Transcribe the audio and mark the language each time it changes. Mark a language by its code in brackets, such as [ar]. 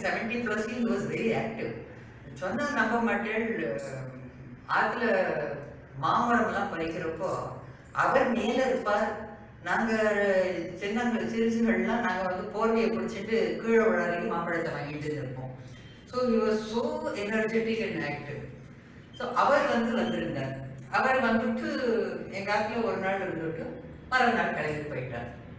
[en] 70+ he was very active. [ta] சொன்னால் நம்ப மாட்டேன். ஆற்றுல மாமரம்லாம் பறிக்கிறப்போ அவர் மேலே இருப்பார். நாங்கள் சிறுசுகள்லாம் நாங்கள் வந்து போர்வையை பிடிச்சிட்டு கீழே விழாதைக்கு மாம்பழத்தை வாங்கிட்டு இருப்போம். [en] So he was so energetic and active. [ta] So அவர் வந்திருந்தார். அவர் வந்துட்டு எங்கள் ஆற்றுல ஒரு நாள் இருந்துட்டு மறுநாள் கிளம்பி போயிட்டார்.